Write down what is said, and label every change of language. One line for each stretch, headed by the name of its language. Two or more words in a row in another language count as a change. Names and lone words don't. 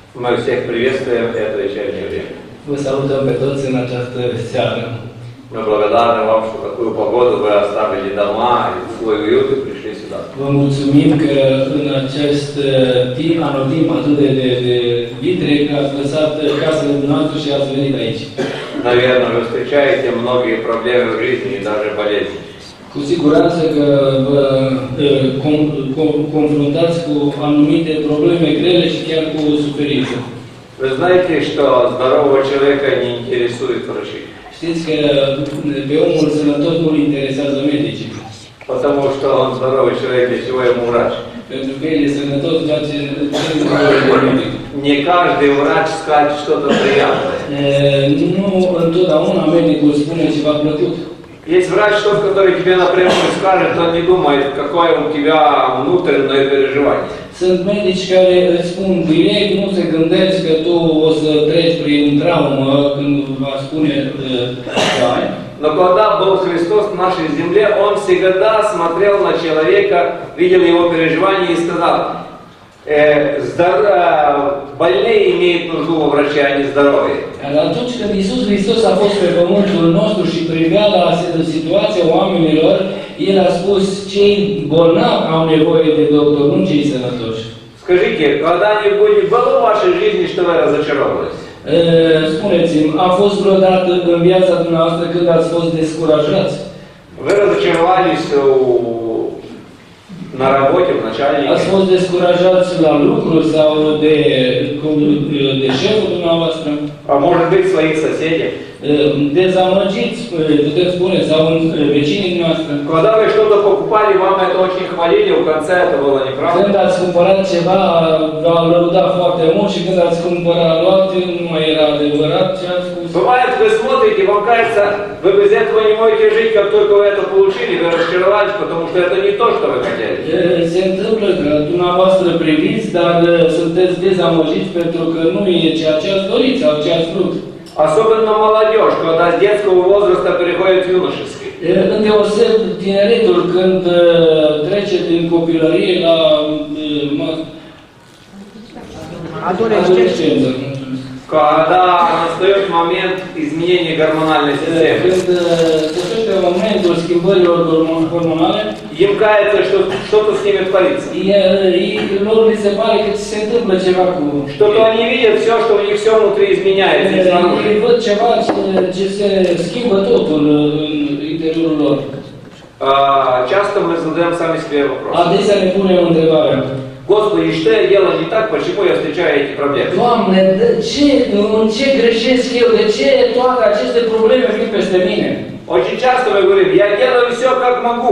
Russian: Мы всех приветствуем в это вечернее время.
Romanian: Vă salutăm pe toți în această seară.
Russian: Мы благодарны вам, что такую погоду вы оставили дома и свой уют и пришли сюда.
Romanian: Vă mulțumim că în acest anotimp atât de vitreg ați lăsat casele noastre și ați venit aici.
Russian: Наверное, вы встречаете многие проблемы в жизни и даже болезни.
Romanian: Cu siguranță că vă confruntați cu anumite probleme grele și chiar cu suferință.
Russian: Вы знаете, что здорового человека не интересует врачи.
Romanian: Știți că pe omul sănătos nu-l interesează medicii.
Russian: Потому что он здоровый человек, для чего ему врач?
Romanian: Pentru că el e sănătos, face ce nevoie de medic.
Russian: Не каждый врач скажет что-то приятное.
Romanian: Nu întotdeauna medicul spune ceva plăcut.
Russian: Есть врач, тот, который тебе напрямую скажет, он не думает, какое у тебя внутреннее переживание.
Romanian: Sunt medici care îți spun direct, nu se gândesc că tu o să treci prin traumă când va spune ce ai.
Russian: Но когда был Христос в нашей земле, Он всегда смотрел на человека, видел его переживания и сказал, больные имеют нужду во враче, а не здоровые.
Romanian: Atunci când Iisus Hristos a fost pe pământul nostru și privea la situația oamenilor, El a spus, cei bolnavi au nevoie de doctor, nu cei sănătoși.
Russian: Скажите, когда-нибудь было в вашей жизни, что вы разочаровались?
Romanian: Spuneți-mi, a fost vreodată în viața dumneavoastră când ați fost descurajați?
Russian: Вы разочаровались на работе, в начальнике?
Romanian: Ați fost descurajați la lucru sau de șeful dumneavoastră?
Russian: А может быть, своих соседей?
Romanian: Dezamăgiți, puteți spune, sau vecinii noastre.
Russian: Когда вы что-то покупали, вам это очень хвалили, в конце это было неправда.
Romanian: Când ați cumpărat ceva, v-au lăudat foarte mult și când ați cumpărat luat, nu mai era adevărat ce ați spus.
Russian: Бывает, вы смотрите, вам кажется, вы без этого не можете жить, как только вы это получили, вы разочаровались, потому что это не то, что вы хотели.
Romanian: Se întâmplă că dumneavoastră priviți, dar sunteți dezamăgiți pentru că nu e ceea ce ați dorit sau ce ați vrut.
Russian: Особенно молодежь, когда с детского возраста переходит в юношеский.
Romanian: Îndeoseb tineretul când trece din copilărie la adolescență.
Russian: Когда настает момент изменения гормональной системы.
Romanian: Când sosește momentul schimbărilor hormonale,
Russian: им кажется, что что-то с ними творится.
Romanian: Lor li se pare că se întâmplă ceva cu...
Russian: Что-то они видят, все, что у них все внутри изменяется.
Romanian: Ei văd ceva ce se schimbă totul în interiorul lor.
Russian: Часто мы задаем сами себе вопрос.
Romanian: Adesea ne punem întrebarea.
Russian: Господи, что я делаю не так, почему я встречаю эти проблемы?
Romanian: Doamne, în ce greșesc eu? De ce toate aceste probleme vin peste mine?
Russian: Очень часто мы говорим, я делаю все как могу.